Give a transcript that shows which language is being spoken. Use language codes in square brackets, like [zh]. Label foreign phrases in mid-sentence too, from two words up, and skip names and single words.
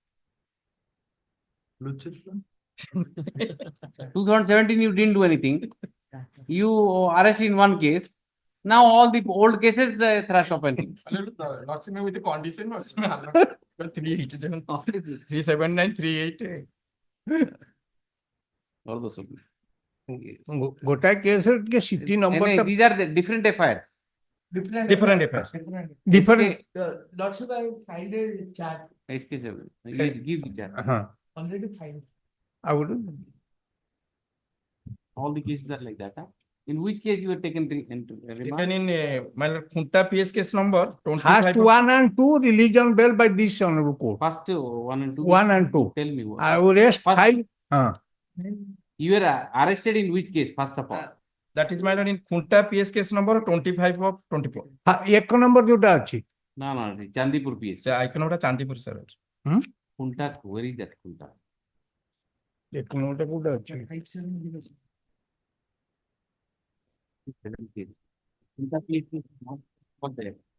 [en] 2017, you didn't do anything. You arrested in one case. Now all the old cases thrash open. Not seen with the condition, but 387, 379, 380. All those. [or] ଗୋଟାଏ କେସ୍ ରେ ଟିକେ [en] CT number These are the different FIRs. Different affairs. different. Lordship, I filed a chart. SK7. Give the chart. Already filed. I would. All the cases are like that, huh? In which case you were taken into remand? Taken in my lord, Khunta PS case number 25. First 1 and 2 released on bail by this honorable court. First 1 and 2. 1 and 2. Tell me what. I will rest First- 5. You were arrested in which case, first of all? That is my lord in Khunta PS case number 25 of 24. [or] ଏକ ନମ୍ବର ଯୋଉଟା ଅଛି। [en] No, Chandipur PS. So I can order Chandipur, sir. Khunta, where is that Khunta? [or] ଏକ ନମ୍ବରଟା କୋଉଟା ଅଛି? [en] Khunta PS is not there.